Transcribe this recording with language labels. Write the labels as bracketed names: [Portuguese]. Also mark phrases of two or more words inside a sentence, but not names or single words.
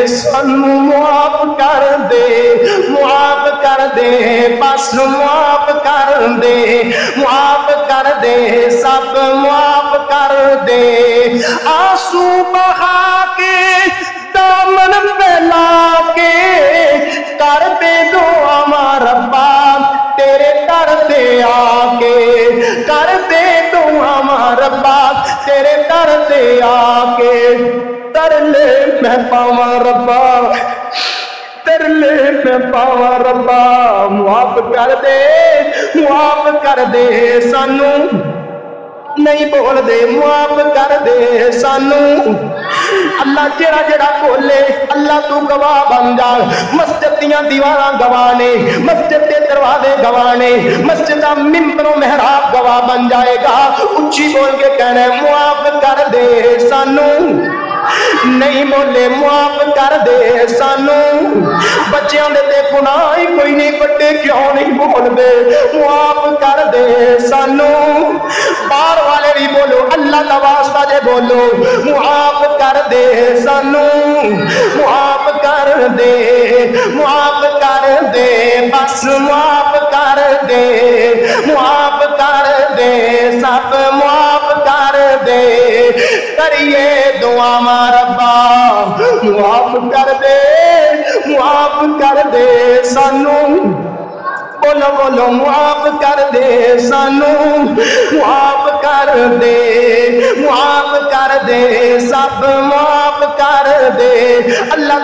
[Punjabi] سانو معاف کر دے معاف کر دے بس معاف کر دے معاف کر دے سب معاف کر دے آنسو بہا کے دامن پھیلا کے کر دے دعا ربا تیرے در تے آ کے کر دے دعا ربا تیرے در تے آ کے ترلے میں پاواں ربا ترلے میں پاواں ربا معاف کر دے سانو نہیں بول دے معاف کر دے سانو اللہ جڑا جڑا بولے اللہ تو گواہ بن جا مسجد دیاں دیواراں گواہ نے مسجد دے دروازے گواہ نے مسجد دا منبر و محراب گواہ بن جائے گا اونچی بول کے کہنا ہے معاف کر دے سانو نہیں بولے معاف کر دے سانو بچیاں دے تے گناہ ہی کوئی نہیں بڑے کیوں نہیں بول دے معاف کر دے سانو باہر والے بھی بولو اللہ دا واسطہ جے بولو معاف کر دے سانو معاف کر دے بس معاف کر دے سب معاف کر دے کریے دعا ربا معاف کر دے سانو بولو بولو معاف کر دے سانو معاف کر دے سب معاف کر دے اللہ